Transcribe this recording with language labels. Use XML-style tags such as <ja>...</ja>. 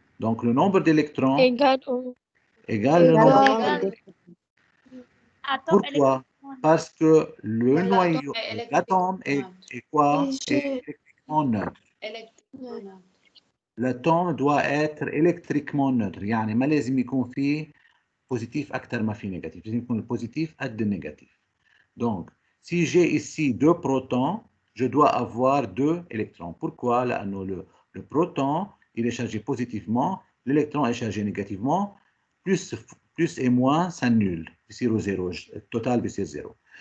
<fr>Donc, le nombre d'électrons Égal au égale le nombre Égal. de Pourquoi? Parce que le noyau, l'atome est quoi? Est électriquement neutre. L'atome doit être électriquement neutre.</fr> <ar>يعني ما لازم يكون فيه positif أكثر ما فيه négatif. لازم يكون البوزيتيف قد النيجاتيف.</ar> <fr>Donc, si j'ai ici 2 protons, je dois avoir 2 électrons. Pourquoi? لأنه le proton, il est chargé positivement, l'électron est chargé négativement, plus et moins s'annulent, بيصيروا zéro, le total بيصير zéro.</fr>